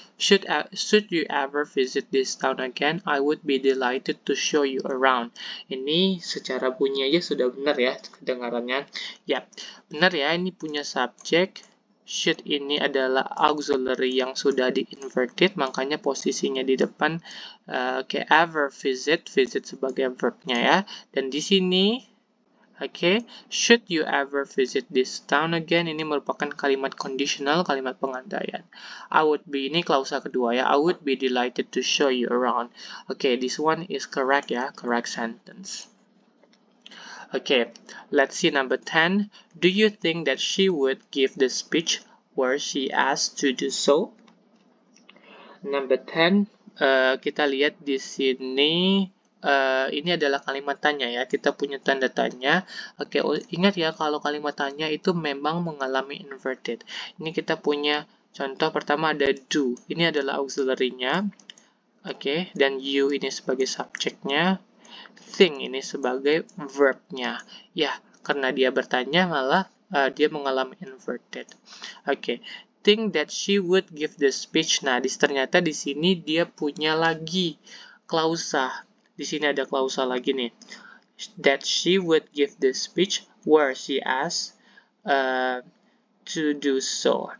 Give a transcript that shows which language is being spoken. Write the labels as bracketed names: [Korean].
[English] Should you ever visit this town again, I would be delighted to show you around. [Indonesian] Ini secara bunyi aja sudah benar ya kedengarannya. Ya, benar ya, ini punya subject. Should ini adalah auxiliary yang sudah di-inverted, makanya posisinya di depan. Ever visit sebagai verbnya ya. Dan di sini, [English] should you ever visit this town again, [Indonesian] ini merupakan kalimat conditional, kalimat pengandaian. [English] I would be, [Indonesian] ini klausa kedua ya, [English] I would be delighted to show you around. This one is correct ya, correct sentence. Let's see number 10. Do you think that she would give the speech were she asked to do so? [Indonesian] Number 10, kita lihat di sini, ini adalah kalimat tanya ya, kita punya tanda tanya. Ingat ya kalau kalimat tanya itu memang mengalami inverted. Ini kita punya contoh pertama ada do, ini adalah auxiliary-nya. Dan you ini sebagai subjeknya. Think ini sebagai verbnya. Ya, karena dia bertanya malah dia mengalami inverted. [English] Think that she would give the speech. [Indonesian] Nah, ternyata di sini dia punya lagi klausa. Di sini ada klausa lagi nih. [English] That she would give the speech where she asked to do so.